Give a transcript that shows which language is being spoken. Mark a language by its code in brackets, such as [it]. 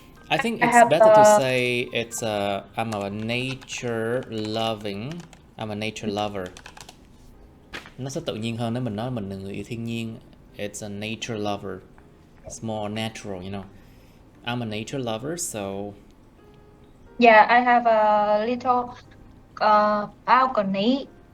[en] I think it's better to say it's I'm a nature loving. I'm a nature lover. [vi] Nó sẽ tự nhiên hơn nếu mình nói mình là người yêu thiên nhiên. [en] It's a nature lover. It's more natural, you know. I'm a nature lover, so. Yeah, I have a little balcony.